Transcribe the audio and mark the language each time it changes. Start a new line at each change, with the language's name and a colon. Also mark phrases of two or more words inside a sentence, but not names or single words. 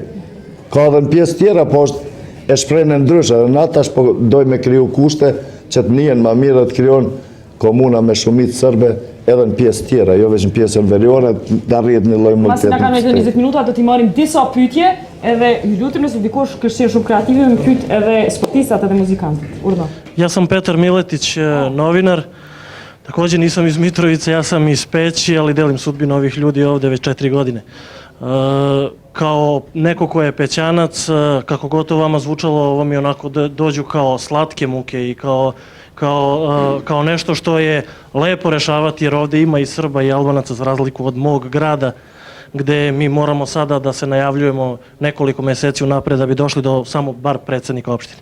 Albanian: Ka edhe në pjesë tjera, po është e shprehën ndryshe, dhe na tash po dojmë kriju kushte që të njihen më mirë të krijon komuna me shumicë sërbe edhe në pjesë tjera, jo veç në pjesën veriore, të arrihet një lloj multietnike. Pasi na kanë 20 minuta do t'i marrim disa pyetje, edhe ju lutem nëse dikush kështu shumë kreative me pyet edhe sportistat edhe muzikantët. Urdhno.
Serbian: Ja sam Petar Miletić, novinar. Također nisam iz Mitrovice, ja sam iz Peći, ali delim sudbinu ovih ljudi ovde već 4 godine. Kao neko ko je Pećanac, kako god to vama zvučalo, ovo mi onako dođu kao slatke muke I kao nešto što je lepo rešavati, jer ovde ima I Srba I Albanaca za razliku od mog grada, gde mi moramo sada da se najavljujemo nekoliko meseci unapred da bi došli do samo bar predsednika opštine.